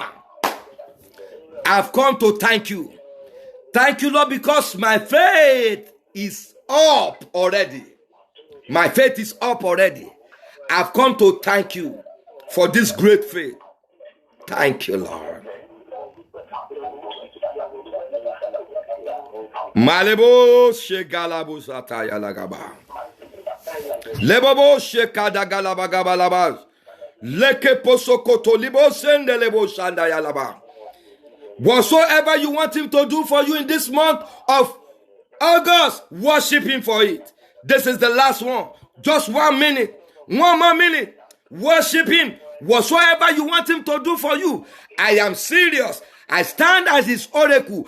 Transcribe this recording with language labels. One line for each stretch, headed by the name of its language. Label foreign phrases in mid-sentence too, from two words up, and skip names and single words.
English: I've come to thank you. Thank you, Lord, because my faith is up already. My faith is up already. I've come to thank you for this great faith. Thank you, Lord. Malebo shegalabo sataya lagaba. Lebobo shekadagalaba gabalabas. Leke posokoto libo sendelebo shandaya laba. Whatsoever you want him to do for you in this month of August, worship him for it. This is the last one. Just 1 minute. 1 more minute. Worship him. Whatsoever you want him to do for you. I am serious. I stand as his oracle.